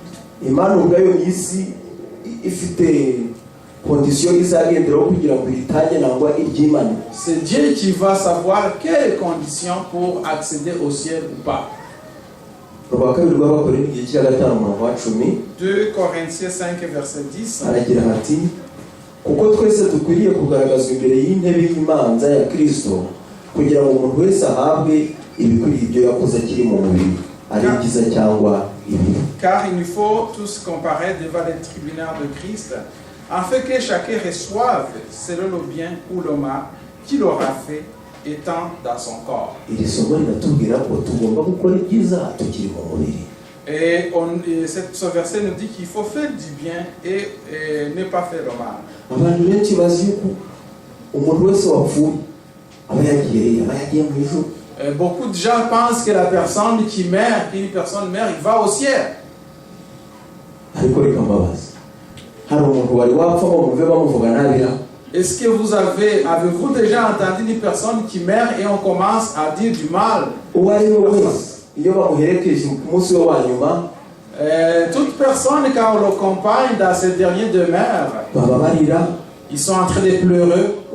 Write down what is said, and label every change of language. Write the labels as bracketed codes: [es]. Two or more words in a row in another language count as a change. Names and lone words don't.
[fr] C'est Dieu qui va savoir quelles conditions pour accéder au ciel ou pas. 2 Corinthiens 5 verset 10. [rw] Kuko twese dukwiriye kugaragazwa imbere y'intebe y'imanza ya Kristo kugira ngo umuntu wese ahabwe ibikwiriye ibyo yakoze akiri mu mubiri, ari byiza cyangwa ibibi. [fr] Car il nous faut tous comparer devant le tribunal de Christ, afin que chacun reçoive selon le bien ou le mal qu'il aura fait étant dans son corps. [rw] Iri somo riratubwira ko tugomba gukora ibyiza tukiri mu mubiri. [fr] Et ce verset nous dit qu'il faut faire du bien et ne pas faire le mal. [rw] Abantu benshi bazi ko umuntu wese wapfuye aba yagiye mu ijuru. [fr] Beaucoup de gens pensent que la personne qui meurt, qu'une personne meurt, il va au ciel. [rw] Ariko reka mbabaza, hari umuntu wari wapfa bamuve bamuvuga nabira? [fr] Est-ce que avez-vous déjà entendu une personne qui meurt et on commence à dire du mal? Toute personne, quand on l'accompagne dans ces derniers demeures, ils sont en train de pleurer.